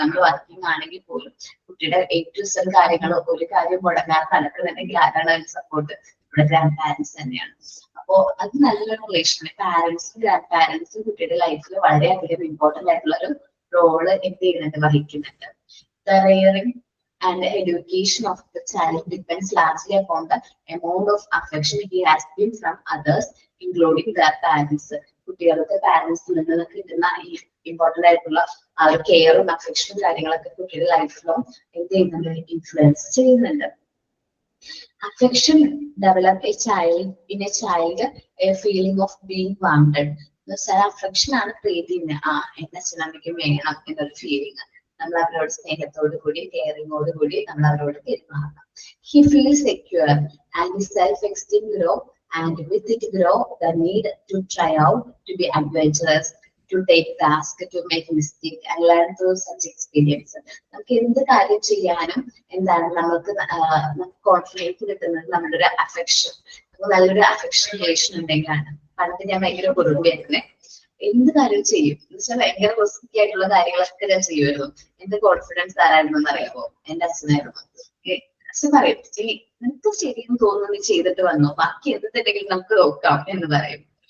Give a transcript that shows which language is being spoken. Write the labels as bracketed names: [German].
[Malayalam] നമ്മൾ വർക്കിംഗ് ആണെങ്കിൽ പോലും കുട്ടിയുടെ ഏറ്റവും ഇഷ്ടം കാര്യങ്ങൾ ഒരു കാര്യം മുടങ്ങാതെ നടക്കുന്നുണ്ടെങ്കിൽ ആരാണ് അതിന് സപ്പോർട്ട്? നമ്മുടെ ഗ്രാൻഡ് പാരന്റ്സ് തന്നെയാണ്. അപ്പോ അത് നല്ലൊരു റിലേഷൻ. പാരന്റ്സും ഗ്രാൻഡ് പാരന്റ്സും കുട്ടിയുടെ ലൈഫിൽ വളരെയധികം ഇമ്പോർട്ടന്റ് ആയിട്ടുള്ള ഒരു റോള് എന്ത് ചെയ്യുന്നുണ്ട്, വഹിക്കുന്നുണ്ട്. [English] The rearing and education of the child depends largely upon the amount of affection he has been from others, including their parents. [Malayalam] കുട്ടികൾക്ക് പാരന്റ്സിൽ നിന്ന് കിട്ടുന്ന ഈ ഇമ്പോർട്ടന്റ് ആയിട്ടുള്ള ആ ഒരു കെയറും അഫെക്ഷനും കാര്യങ്ങളൊക്കെ കുട്ടിയുടെ ലൈഫിലും എന്ത് ചെയ്യുന്നുണ്ട്, ഇൻഫ്ലുവൻസ് ചെയ്യുന്നുണ്ട്. [English] Affection develop a child a feeling of being wanted. [Malayalam] Affection ആണ് ക്രിയേറ്റ് ചെയ്യുന്നത്. എന്റെ അച്ഛനമ്മയ്ക്കും വേണം എന്നൊരു ഫീലിംഗ്. നമ്മൾ അവരോട് സ്നേഹത്തോടു കൂടി കെയറിങ്ങോട് കൂടി നമ്മൾ അവരോട് പെരുമാറണം. [English] He feels secure and his self-esteem grow, and with it grow the need to try out, to be adventurous, to take task, to make mistake and learn through such experience. [Malayalam] നമുക്ക് എന്ത് കാര്യം ചെയ്യാനും എന്താണ് നമുക്ക് കോൺഫിഡൻസ് കിട്ടുന്നത് നമ്മുടെ ഒരു affection, നല്ലൊരു അഫെക്ഷൻ റിലേഷൻ ഉണ്ടെങ്കിലാണ്. പണ്ട് ഞാൻ ഭയങ്കര കുറുമ്പിയായിരുന്നേ. എന്ത് കാര്യം ചെയ്യും എന്ന് വെച്ചാൽ ഭയങ്കര റിസ്കി ആയിട്ടുള്ള കാര്യങ്ങളൊക്കെ ഞാൻ ചെയ്യുമായിരുന്നു. എന്റെ കോൺഫിഡൻസ് ആരായിരുന്നു എന്നറിയാമോ? എന്റെ അച്ഛനായിരുന്നു. അച്ഛൻ പറയും, നിനക്ക് ശരിയെന്ന് തോന്നുന്നു, നീ ചെയ്തിട്ട് വന്നോ, ബാക്കി എന്തെങ്കിലും നമുക്ക് നോക്കാം എന്ന് പറയും.